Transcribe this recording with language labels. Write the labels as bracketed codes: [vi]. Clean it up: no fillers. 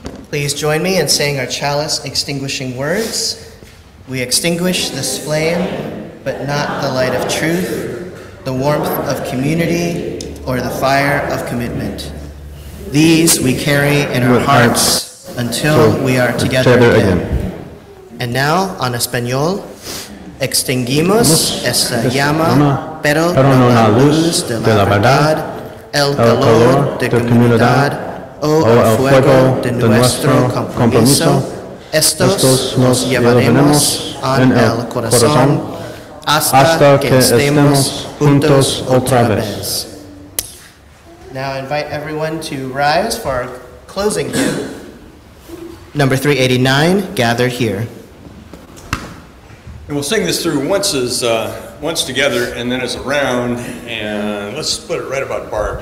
[en] Please join me in saying our chalice extinguishing words. We extinguish this flame, but not the light of truth, the warmth of community, or the fire of commitment. These we carry in our hearts until we are together again. And now, on [es] Español, extinguimos esta llama, pero no la luz de la verdad, el calor de comunidad o el fuego de nuestro compromiso. Estos nos llevaremos en el corazón hasta que estemos juntos otra vez. [en] Now I invite everyone to rise for our closing hymn, number 389, Gathered Here. And we'll sing this through once together and then as a round, and let's split it right about Barb.